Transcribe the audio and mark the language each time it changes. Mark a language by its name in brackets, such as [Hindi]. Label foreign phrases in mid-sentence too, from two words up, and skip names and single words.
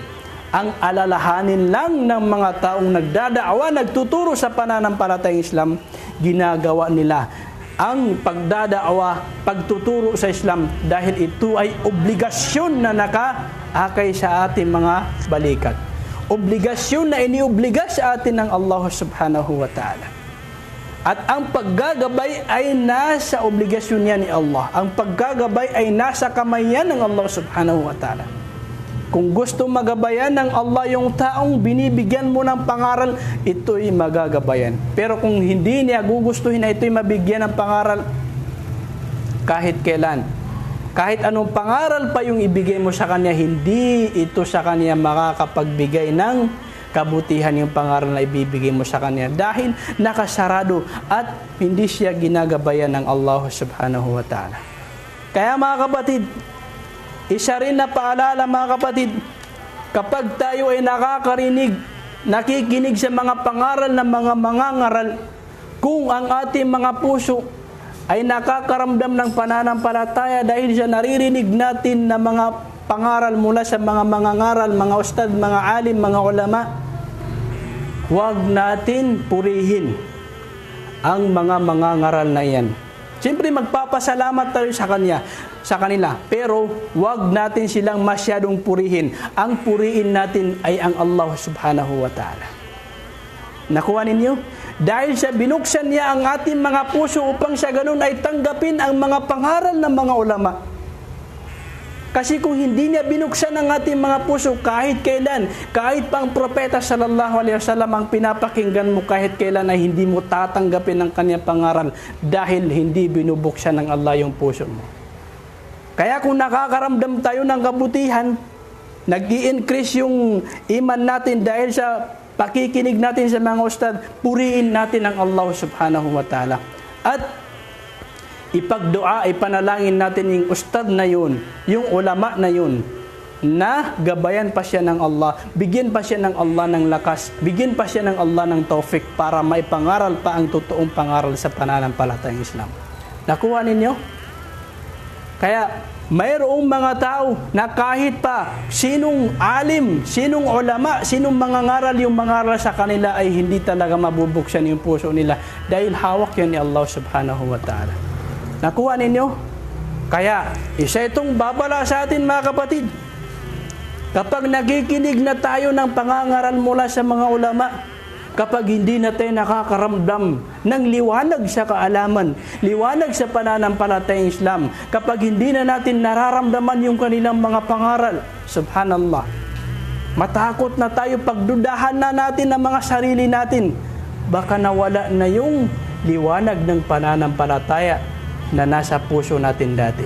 [Filipino] Ang alalahanin lang ng mga taong nagdadaawa, nagtuturo sa pananampalatayang Islam, ginagawa nila ang pagdadaawa, pagtuturo sa Islam dahil ito ay obligasyon na nakaakay sa ating mga balikat. Obligasyon na iniobliga sa atin ng Allah [Arabic] سبحانه وتعالى. [Filipino] At ang paggagabay ay nasa obligasyon niya ni Allah. Ang paggagabay ay nasa kamay niya ng Allah [Arabic] سبحانه وتعالى. [Filipino] Kung gusto magabayan ng Allah yung taong binibigyan mo ng pangaral, ito'y magagabayan. Pero kung hindi niya gugustuhin na ito'y mabigyan ng pangaral, kahit kailan, kahit anong pangaral pa yung ibigay mo sa kanya, hindi ito sa kanya makakapagbigay ng kabutihan yung pangaral na ibibigay mo sa kanya dahil nakasarado at hindi siya ginagabayan ng Allah [Arabic] سبحانه وتعالى. [Filipino] Kaya mga kapatid, isa rin na paalala mga kapatid, kapag tayo ay nakakarinig, nakikinig sa mga pangaral ng mga mangangaral, kung ang ating mga puso ay nakakaramdam ng pananampalataya dahil sa naririnig natin na mga pangaral mula sa mga mangangaral, mga ustad, mga alim, mga ulama, huwag natin purihin ang mga mangangaral na iyan. Siyempre magpapasalamat tayo sa kanila, pero huwag natin silang masyadong purihin. Ang purihin natin ay ang Allah [Arabic] سبحانه وتعالى. [Filipino] Nakuha ninyo? Dahil sa binuksan niya ang ating mga puso upang sa ganun ay tanggapin ang mga pangaral ng mga ulama. Kasi kung hindi niya binuksan ang ating mga puso kahit kailan, kahit pa ang propeta [Arabic] صلى الله عليه وسلم [Filipino] ang pinapakinggan mo, kahit kailan ay hindi mo tatanggapin ang kanyang pangaral dahil hindi binubuksan ng Allah yung puso mo. Kaya kung nakakaramdam tayo ng kabutihan, nag-i-increase yung iman natin dahil sa pakikinig natin sa mga ustad, puriin natin ang Allah [Arabic] سبحانه وتعالى. [Filipino] At ipagdua, ipanalangin natin yung ustad na yun, yung ulama na yun, na gabayan pa siya ng Allah, bigyan pa siya ng Allah ng lakas, bigyan pa siya ng Allah ng taufik para maipangaral pa ang totoong pangaral sa pananampalatayang Islam. Nakuha ninyo? Kaya mayroong mga tao na kahit pa sinong alim, sinong ulama, sinong mangangaral yung mangaral sa kanila ay hindi talaga mabubuksan yung puso nila dahil hawak yan ni Allah [Arabic] سبحانه وتعالى. [Filipino] Nakuha ninyo? Kaya isa itong babala sa atin mga kapatid. Kapag nakikinig na tayo ng pangangaral mula sa mga ulama, kapag hindi na tayo nakakaramdam ng liwanag sa kaalaman, liwanag sa pananampalatayang Islam, kapag hindi na natin nararamdaman yung kanilang mga pangaral, subhanallah, matakot na tayo, pagdudahan na natin ang mga sarili natin, baka nawala na yung liwanag ng pananampalataya na nasa puso natin dati.